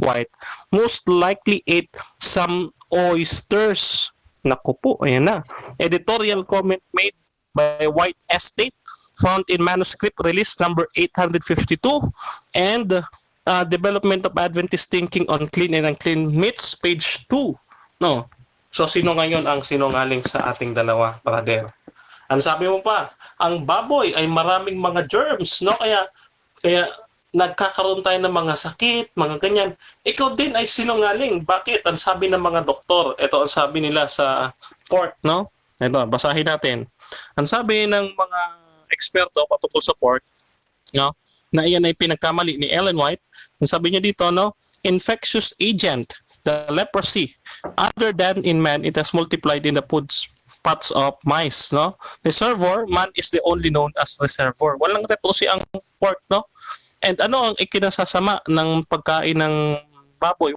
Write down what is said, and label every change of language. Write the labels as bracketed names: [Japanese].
[English] White most likely ate some oysters. [Filipino] Naku po, ayan na. [English] Editorial comment made by White Estate found in manuscript release number 852 and Development of Adventist Thinking on Clean and Unclean Meats, page 2. [Filipino] So sino ngayon ang sinungaling sa ating dalawa, brother? Ang sabi mo pa, ang baboy ay maraming mga germs, kaya nagkakaroon tayo ng mga sakit, mga ganyan. Ikaw din ay sinungaling. Bakit? Ang sabi ng mga doktor, ito ang sabi nila sa pork, Ito, basahin natin. Ang sabi ng mga eksperto patungkol sa pork, na iyan ay pinagkamali ni Ellen White. Ang sabi niya dito, [English] infectious agent, the leprosy. Other than in man, it has multiplied in the food spots of mice. Reservoir, man is the only known as reservoir. [Filipino] Walang leprosy ang pork, And ano ang ikinasasama ng pagkain ng baboy?